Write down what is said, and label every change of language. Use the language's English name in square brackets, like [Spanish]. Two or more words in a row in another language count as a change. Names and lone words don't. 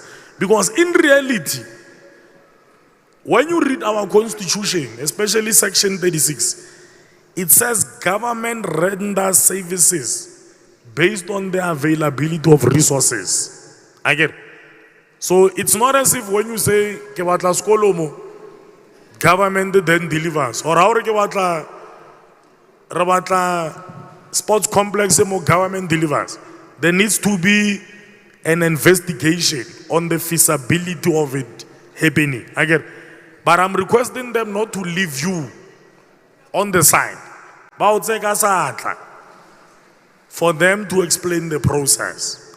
[English] Because in reality, when you read our constitution, especially section 36, It says government renders services based on the availability of resources. I get it. So it's not as if when you say [Tswana] ke batla sekolo mo, [English] government then delivers. Or how [Tswana] ke batla re batla [English] sports complex [Tswana] mo, [English] government delivers. There needs to be an investigation on the feasibility of it happening. I get it. But I'm requesting them not to leave you on the side. For them to explain the process.